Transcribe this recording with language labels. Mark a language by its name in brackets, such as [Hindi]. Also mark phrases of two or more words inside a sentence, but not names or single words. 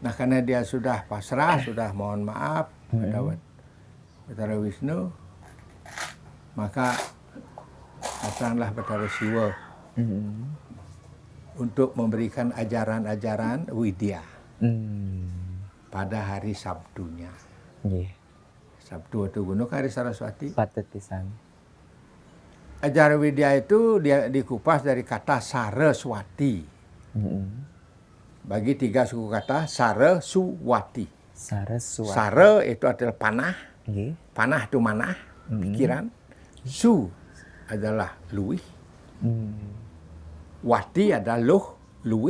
[Indonesian] Nah, karena dia sudah pasrah, sudah mohon maaf pada Bathara Wisnu, maka datanglah Bathara Siwa untuk memberikan ajaran-ajaran Widya pada hari Sabtunya. Sabtu atau Gunung hari Saraswati. [Balinese] Patut pisan. [Indonesian] Ajaran Widya itu dia dikupas dari kata Saraswati. Bagi 3 suku kata Saraswati. Saraswati. Sara itu adalah panah. Panah itu manah, pikiran. Su adalah luwih. Wati adalah luwih.